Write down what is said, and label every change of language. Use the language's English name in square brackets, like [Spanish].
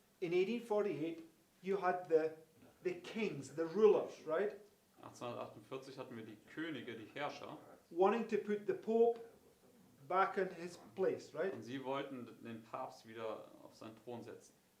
[English] In 1848, you had the kings, the rulers, right? [German] 1848 hatten wir die Könige, die Herrscher, [English] Wanting to put the Pope back in his place, right? [German] und sie wollten den Papst wieder auf seinen Thron setzen.